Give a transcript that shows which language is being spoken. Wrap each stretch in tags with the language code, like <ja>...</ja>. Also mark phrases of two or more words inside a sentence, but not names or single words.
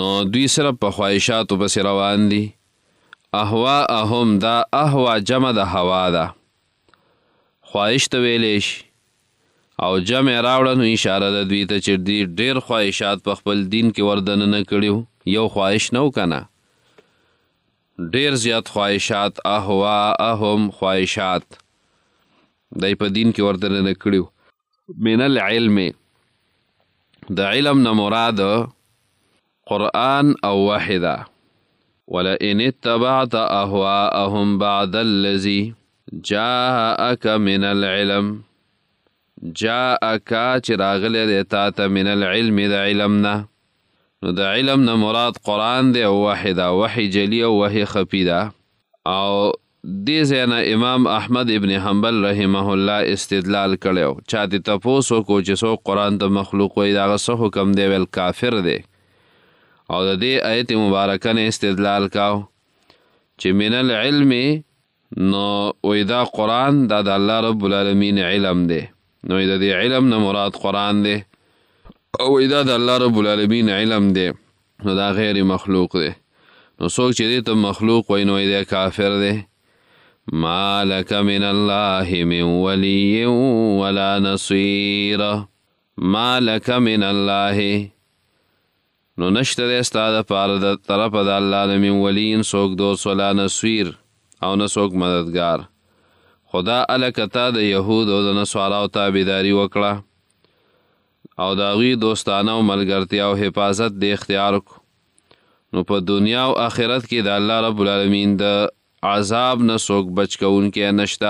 <ps>نو دوی صرف په خواهشاتو پسې روان دي. اهواءهم، دا اهوا جمع د هوا ده، خواهش ته ویلی شي او جمع راوړه نو اشاره ده دوی ته چې دوی ډېر خواهشات په خپل دین کې وردننه کړي. یو خواهش نه و که نه، ډېر زیات خواهشات. اهواءهم، خواهشات دی په دین کې وردننه کړي.</ps> <ar>من العلم،</ar> <ps>د علم نه مراد قرآن او وحی ده.</ps> <ar>ولئن اتبعت اهواءهم بعد الذي جاءك من العلم، جاءك</ar> <ps>چې راغلی دی تا ته</ps> <ar>من العلم</ar> <ps>د علم نه. نو د علم نه مراد قرآن دی او وحی ده، وحی جلی او وحی خفی ده. او دې ځای نه امام احمد ابن حنبل</ps> <ar>رحمه الله</ar> <ps>استدلال کړی. چا دې تپوس وکړو چې څوک قرآن ته مخلوق وایي د هغه څه حکم دی؟ ویل کافر دی. او د دې آیت مبارکه نه استدلال کاو چې</ps> <ar>من العلم،</ar> <ps>نو وی دا قرآن دا د الله</ps> <ar>رب العالمین</ar> <ps>علم دی. نو د دې علم نه مراد قرآن دی او وی دا د الله</ps> <ar>رب العالمین</ar> <ps>علم دی، نو دا غیر مخلوق دی. نو څوک چې دې ته مخلوق وی نو دی کافر دی.</ps> <ar>ما لک من الله من ولی ولا نصیر، ما لک من الله،</ar> <ps>نو نشته دی ستا دپاره د طرفه د الله نه</ps> <ar>من ولین</ar> <ps>څوک دوست</ps> <ar>ولا نصیر،</ar> <ps>او نه څوک مددګار. خدا الکه تا د یهود او د نصاراو تابعداري وکړه او د هغوی دوستانه او ملګرتیا او حفاظت د اختیار کړو، نو په دنیا او آخرت کې د الله</ps> <ar>رب العالمین</ar> <ps>د عذاب نه څوک بچ کوونکی نشته.</ps>